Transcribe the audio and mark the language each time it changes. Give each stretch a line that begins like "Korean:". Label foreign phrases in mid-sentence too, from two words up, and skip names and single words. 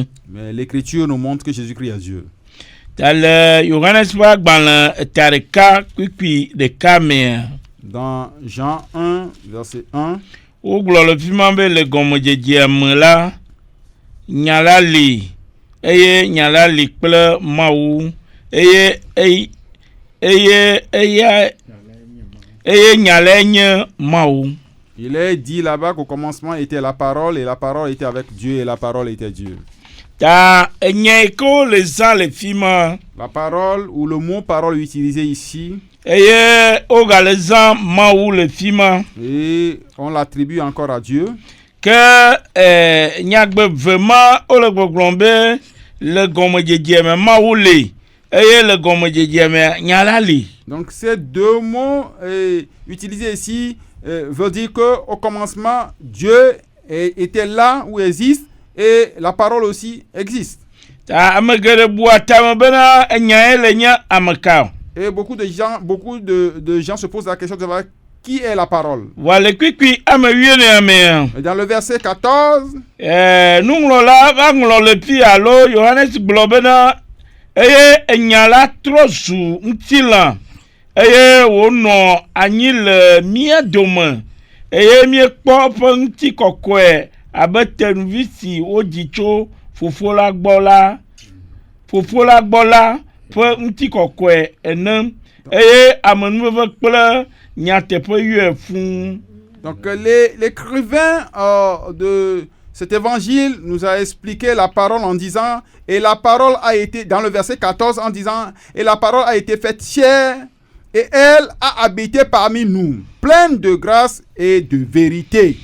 French: Mais l'Écriture nous montre que Jésus-Christ est Dieu.
Ewe: Tale Yohanes ƒe agbalẽ ta ɖeka kpikpi ɖeka mea.
French: Dans Jean 1, verset 1.
Ewe: Wogblɔ le fi ma be le gɔmedzedzea me la, nya la li, eye nya la li kple Mawu, eye nya la nye Mawu.
French: Il est dit là-bas qu'au commencement était la parole et la parole était avec Dieu et la parole était Dieu.
Ewe: Ta enya ko le zã le fi ma.
French: La parole ou le mot parole utilisé ici.
Ewe: Eye oga le zã Mawu le fi ma.
French: Et on l'attribue encore à Dieu.
Ewe: que nyagbe vraiment o le gbɔgblɔm be le gɔmedzedzeme mawu le eye le gɔmedzedzeme nyala li.
French: Donc ces deux mots utilisés ici veut dire que au commencement Dieu était là ou existe et la parole aussi existe.
Ewe: Ta ame geɖe bua tame bena enyae le nye ameka.
French: Et beaucoup de gens se posent la question de savoir qui est la parole. Wale kwikwi ame wiene ame. Et dans le verset 14,
Ewe: nuŋlɔla va ŋlɔ le fi alo Yohanes gblɔ bena eye enyala trɔ zu ŋutilã eye wònɔ anyi le mía dome eye míekpɔ ƒe ŋutikɔkɔe abe tenuvi si wodzi tso fofo la gbɔ la ƒe ŋutikɔkɔe ene eye amenuveve kple nyateƒe yɔe fũu.
French: Donc l'écrivain de cet évangile nous a expliqué la parole en disant, et la parole a été, dans le verset 14, en disant, et la parole a été faite chair, et elle a habité parmi nous, pleine de grâce et de vérité.